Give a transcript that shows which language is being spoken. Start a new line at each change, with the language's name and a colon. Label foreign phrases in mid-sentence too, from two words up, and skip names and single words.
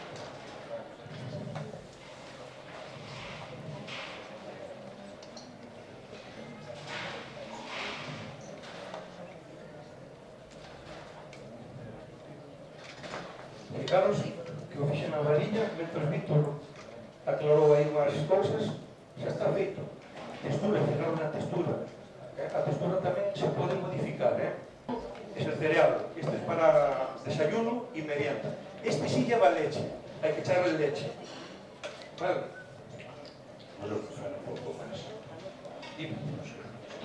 Galician: Fijaros que o fixen na varilla, mentre Víctor aclarou aí unhas cousas, xa está feito. Textura, fijaros na textura. A textura tamén se pode modificar,
Spanish: Es el cereal, este es para desayuno y merienda. Este sí lleva leche, hay que echarle leche. Vale. Un poco más.